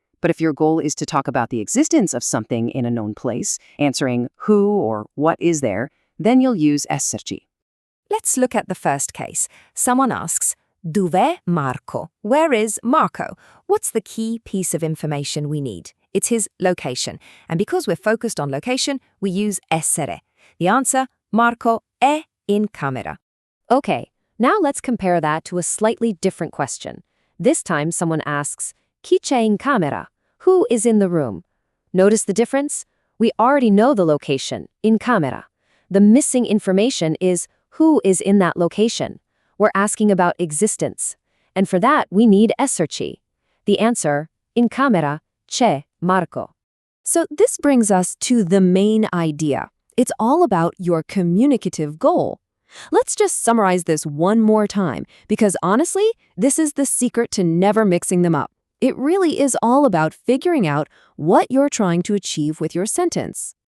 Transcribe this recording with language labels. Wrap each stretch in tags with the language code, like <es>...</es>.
<en>But if your goal is to talk about the existence of something in a known place, answering who or what is there, then you'll use esserci. Let's look at the first case. Someone asks,</en> <it>"Dov'è Marco?"</it> <en>Where is Marco? What's the key piece of information we need? It's his location. And because we're focused on location, we use essere. The answer,</en> <it>Marco è in camera.</it> <en>Okay, now let's compare that to a slightly different question. This time someone asks,</en> <it>"Chi c'è in camera?"</it> <en>Who is in the room? Notice the difference? We already know the location, in camera. The missing information is who is in that location. We're asking about existence. And for that, we need esserci. The answer,</en> <it>in camera, c'è Marco.</it> <en>So this brings us to the main idea. It's all about your communicative goal. Let's just summarize this one more time, because honestly, this is the secret to never mixing them up. It really is all about figuring out what you're trying to achieve with your sentence.</en>